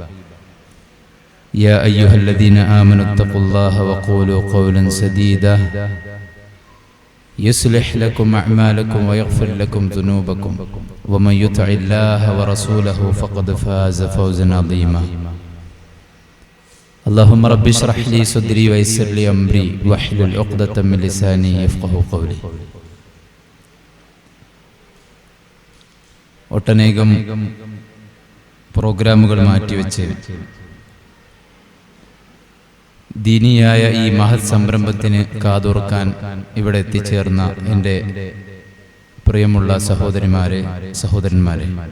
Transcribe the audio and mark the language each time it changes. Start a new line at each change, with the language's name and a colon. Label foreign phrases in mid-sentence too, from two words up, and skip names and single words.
Arabic: يا أيها الذين آمنوا اتقوا الله وقولوا قولا سديدا يصلح لكم أعمالكم ويغفر لكم ذنوبكم ومن يطع الله ورسوله فقد فاز فوزا عظيما. اللهم رب اشرح لي صدري ويسر لي أمري واحلل عقدة من لساني يفقهوا قولي.
Malayalam: ഒട്ടനേകം പ്രോഗ്രാമുകൾ മാറ്റിവെച്ച് ദീനിയായ ഈ മഹത് സംരംഭത്തിന് കാതോർക്കാൻ ഇവിടെ എത്തിച്ചേർന്ന എൻ്റെ പ്രിയമുള്ള സഹോദരിമാരെ, സഹോദരന്മാരെ,